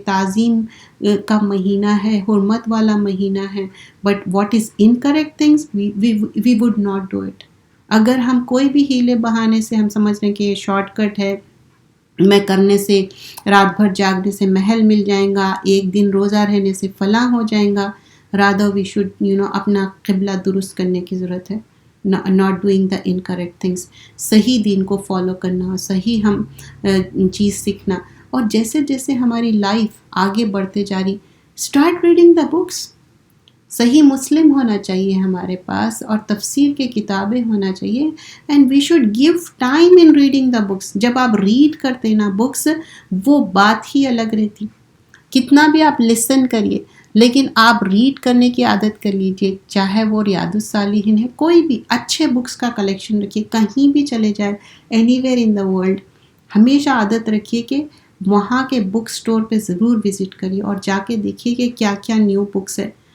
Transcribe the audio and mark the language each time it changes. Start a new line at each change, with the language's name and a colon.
Urdu: تعظیم کا مہینہ ہے, حرمت والا مہینہ ہے,
English: But what is incorrect things we would not do it.
Urdu: اگر ہم کوئی بھی ہیلے بہانے سے ہم سمجھ رہے ہیں کہ یہ شارٹ کٹ ہے, میں کرنے سے رات بھر جاگنے سے محل مل جائیں گا, ایک دن روزہ رہنے سے فلاں ہو جائیں گا,
English: rather we should
Urdu: اپنا قبلہ درست کرنے کی ضرورت ہے.
English: not doing the incorrect things.
Urdu: صحیح دین کو فالو کرنا, صحیح ہم چیز سیکھنا. اور جیسے جیسے ہماری لائف آگے بڑھتے جا رہی,
English: Start reading the books.
Urdu: صحیح مسلم ہونا چاہیے ہمارے پاس, اور تفسیر کے کتابیں ہونا چاہیے.
English: And we should give time in reading the books.
Urdu: جب آپ ریڈ کرتے نا بکس, وہ بات ہی الگ رہتی. کتنا بھی آپ لسن کریے, لیکن آپ ریڈ کرنے کی عادت کر لیجئے. چاہے وہ ریاض الصالحین ہے, کوئی بھی اچھے بکس کا کلیکشن رکھیے. کہیں بھی چلے جائے,
English: anywhere in the world,
Urdu: ہمیشہ عادت رکھیے کہ وہاں کے بک سٹور پہ ضرور وزٹ کریے اور جا کے دیکھیے کہ کیا کیا نیو بکس ہے.